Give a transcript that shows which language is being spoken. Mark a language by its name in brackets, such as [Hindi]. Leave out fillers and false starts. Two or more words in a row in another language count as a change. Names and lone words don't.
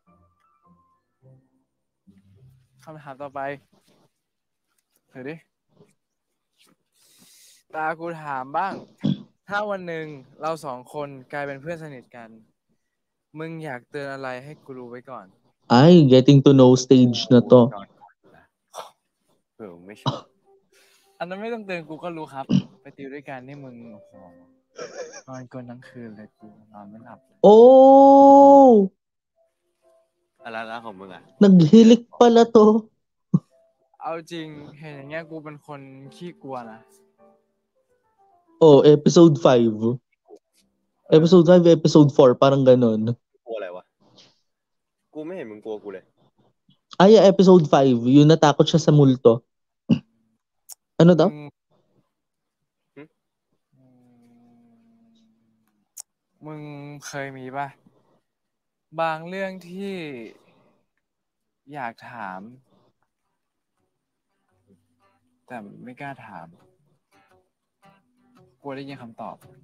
[Thai] คำถามต่อไปเดี๋ยวดิ ตากูถามบ้าง ถ้าวันหนึ่งเราสองคนกลายเป็นเพื่อนสนิทกัน มึงอยากเตือนอะไรให้กูรู้ไว้ก่อน [Filipino] Ay, [English] getting to know stage [Filipino] na to. [Thai] ไม่ชอบ อันนั้นไม่ต้องเตือนกูก็รู้ครับ ไปติวด้วยกันนี่มึงโอ้โหนอนกลนทั้งคืนเลยกูนอนไม่หลับ Oh! อะไรแล้วของมึงอ่ะ [Filipino] Naghilik pala to. [Thai] เอาจริงเห็นอย่างเงี้ยกูเป็นคนขี้กลัวนะ [English] Oh, episode 5. Episode 5, episode 4, [Filipino] parang ganon. [Thai] กลัวอะไรวะ กูไม่เห็นมึงกลัวกูเลย [Filipino] episode 5, yung natakot siya sa multo. Ano daw? [Thai] มึงเคยมีป่ะ บางเรื่องที่อยากถาม แต่ไม่กล้าถามกลัวได้ยินคำตอบ